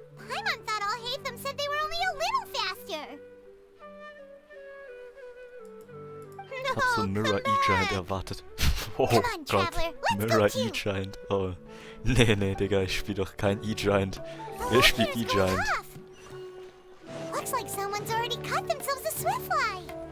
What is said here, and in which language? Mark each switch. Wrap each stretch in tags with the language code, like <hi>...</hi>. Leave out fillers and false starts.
<en>Paimon thought all Hatham said they were only a little faster.</en> <de>Ich hab so einen Mirror E-Giant erwartet. Oh Gott, Mirror E-Giant. Oh. Nee, Digga, ich spiel doch kein E-Giant. Wer spielt E-Giant?</de> <en>Looks like someone's already cut themselves a swiftfly.</en>